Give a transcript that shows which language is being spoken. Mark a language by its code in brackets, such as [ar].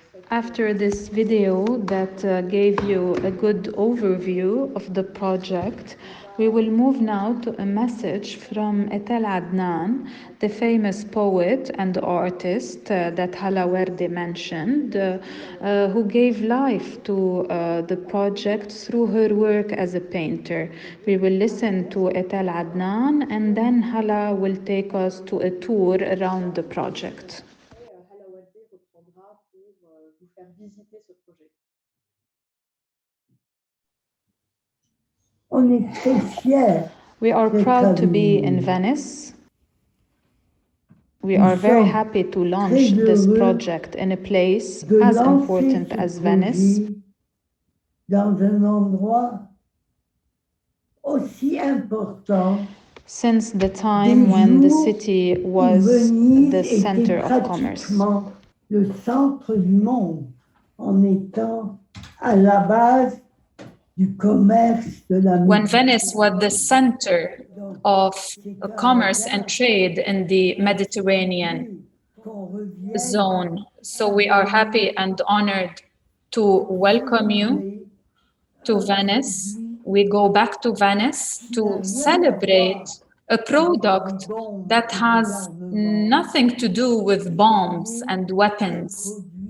[en] After this video that gave you a good overview of the project, we will move now to a message from Etel Adnan, the famous poet and artist that Hala Wardé mentioned, who gave life to the project through her work as a painter. We will listen to Etel Adnan and then Hala will take us to a tour around the project. [fr] Hala Wardé reprendra pour vous faire visiter ce projet. On est très fiers. [en] We are proud to be in Venice. We are very happy to launch this project in a place as important as Venice. [fr] Dans un endroit aussi important. [en] Since the time when the city was the center of commerce. [fr] Le centre du monde, en étant à la base du commerce de la [en] When Venice was the center of commerce and trade in the Mediterranean zone. So we are happy and honored to welcome you to Venice. We go back to Venice to celebrate a product that has nothing to do with bombs and weapons.